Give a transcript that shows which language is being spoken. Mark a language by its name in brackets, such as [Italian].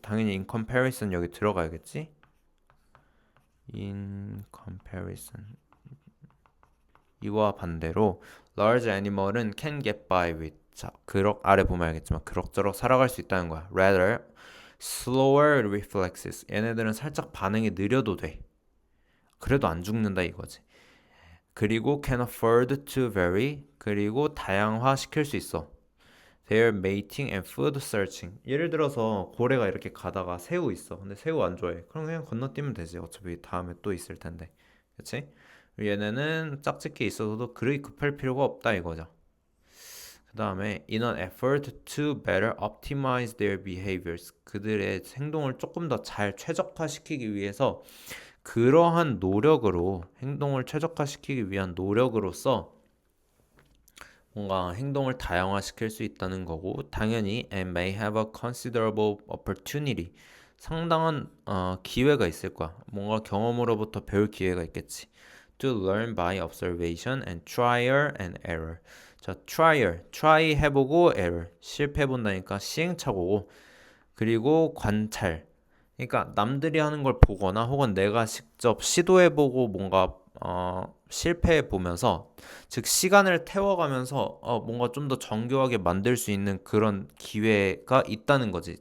[Korean] 당연히 [English] in comparison [Korean] 여기 들어가야겠지. in comparison 이와 반대로 large animal은 [English] can get by with [Korean] 자 아래 보면 알겠지만 그럭저럭 살아갈 수 있다는 거야. [English] rather slower reflexes [Korean] 얘네들은 살짝 반응이 느려도 돼. 그래도 안 죽는다 이거지. 그리고 [English] can afford to vary [Korean] 그리고 다양화 시킬 수 있어. [English] Their mating and food searching. [Korean] 예를 들어서 고래가 이렇게 가다가 새우 있어. 근데 새우 안 좋아해. 그럼 그냥 건너뛰면 되지. 어차피 다음에 또 있을 텐데. 그치? 얘네는 짝짓기 있어서도 그리 급할 필요가 없다 이거죠. 그 다음에 [English] in an effort to better optimize their behaviors. [Korean] 그들의 행동을 조금 더 잘 최적화시키기 위해서 그러한 노력으로 행동을 최적화시키기 위한 노력으로서 뭔가 행동을 다양화시킬 수 있다는 거고 당연히 [English] and may have a considerable opportunity [Korean] 상당한 기회가 있을 거야. 뭔가 경험으로부터 배울 기회가 있겠지. [English] To learn by observation and trial and error. [Korean] 자, try 해보고 error 실패해본다니까 시행착오고 그리고 관찰 그러니까 남들이 하는 걸 보거나 혹은 내가 직접 시도해보고 뭔가 실패해보면서 즉 시간을 태워가면서 뭔가 좀 더 정교하게 만들 수 있는 그런 기회가 있다는 거지.